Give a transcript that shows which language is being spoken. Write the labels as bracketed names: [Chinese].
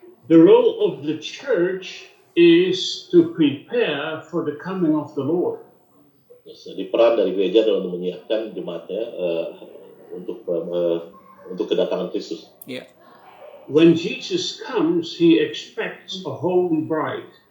[English] The role of the church is to prepare for the coming of the Lord. [Indonesian] Jadi peran dari gereja adalah untuk menyiapkan jemaatnya untuk kedatangan Kristus. Yeah. [English] When Jesus comes, he expects a holy bride.